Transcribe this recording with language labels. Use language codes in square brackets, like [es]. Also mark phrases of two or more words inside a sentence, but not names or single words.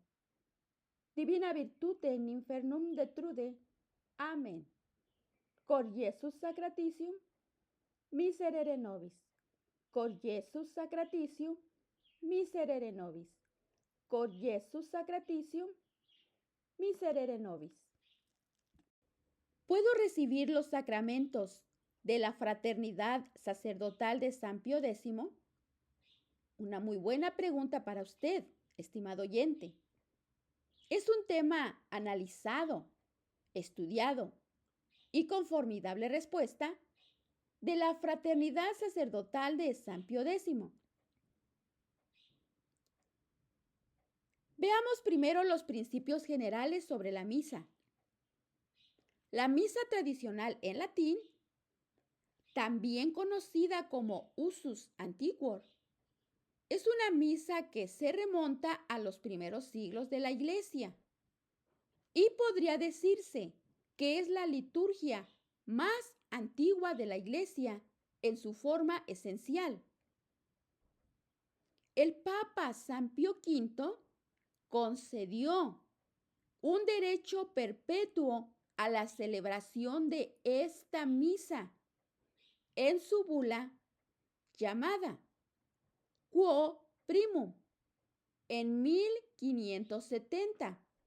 [la] Divina virtute in infernum detrude. Amen. Cor Iesus sacratitium, miserere nobis. Cor Iesus sacratitium, miserere nobis. Cor Iesus sacratitium, miserere nobis. [es] ¿Puedo recibir los sacramentos de la fraternidad sacerdotal de San Pío X? Una muy buena pregunta para usted, estimado oyente. Es un tema analizado, estudiado y con formidable respuesta de la fraternidad sacerdotal de San Pío X. Veamos primero los principios generales sobre la misa. La misa tradicional en latín, también conocida como [la] usus antiguor, [es] es una misa que se remonta a los primeros siglos de la Iglesia y podría decirse que es la liturgia más antigua de la Iglesia en su forma esencial. El Papa San Pío V concedió un derecho perpetuo a la celebración de esta misa en su bula llamada Quo Primum en 1570.